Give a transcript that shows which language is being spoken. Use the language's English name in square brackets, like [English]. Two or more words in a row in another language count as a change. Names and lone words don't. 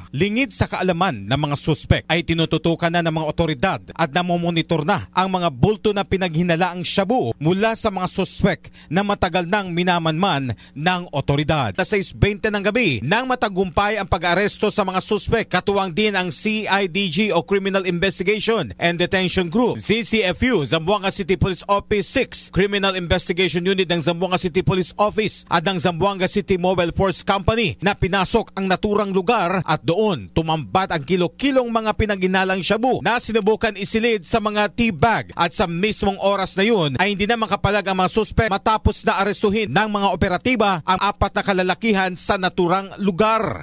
[Filipino] Lingid sa kaalaman ng mga suspek ay tinututukan na ng mga otoridad at namomonitor na ang mga bulto na pinaghinalaang shabu mula sa mga suspek na matagal nang minamanman ng otoridad. Sa 6:20 ng gabi nang matagumpay ang pag-aresto sa mga suspek, katuwang din ang CIDG o Criminal Investigation and Detention Group, CCFU, Zamboanga City Police Office 6, Criminal Investigation Unit ng Zamboanga City Police Office at ng Zamboanga City Mobile Force Company na pinasok ang naturang lugar at doon tumambat ang kilo-kilong mga pinaginalang shabu na sinubukan isilid sa mga [English] tea bag [Filipino] at sa mismong oras na yun ay hindi na makapalag ang mga suspek matapos na arestuhin ng mga operatiba ang 4 na kalalakihan sa naturang lugar.